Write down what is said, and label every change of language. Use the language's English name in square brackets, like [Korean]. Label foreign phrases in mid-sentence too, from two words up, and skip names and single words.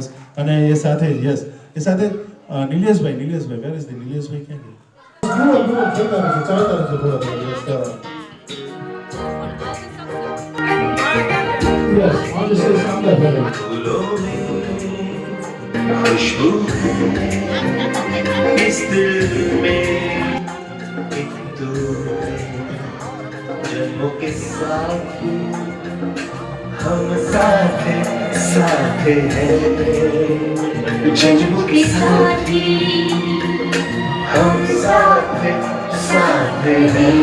[Gujarati] અને એ સાથે yes એ સાથે નિલેશભાઈ [English] where is the [Gujarati] નિલેશભાઈ ક્યાં ગયા? જુઓ ખેલતા રહેશે, ચાલતા રહેશે થોડા થોડા. [English] Yes, on the stage [Gujarati] સાંભળા પહેલા. [Hindi] खुशबू इस दिल में एक तू जन्मों के साथ हम साथ साथ हैं जन्मों के साथ हम साथ साथ हैं